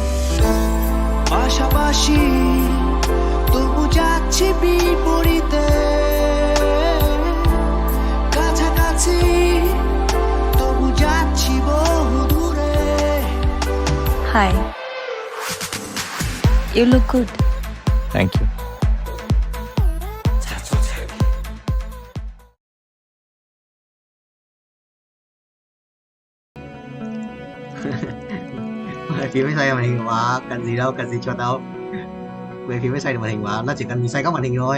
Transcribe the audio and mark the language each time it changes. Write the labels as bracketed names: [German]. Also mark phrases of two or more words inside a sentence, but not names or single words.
[Bangla] পাশাপাশি তবু যাচ্ছি বিপরীতে, কাছাকাছি তবু যাচ্ছি বহু দূরে। [English] হাই, You look good. Thank you. [Vietnamese] Phím mới xoay màn hình mà cần gì đâu, cần gì cho đâu. Về phím mới xoay được màn hình mà, nó chỉ cần xoay góc màn hình thôi.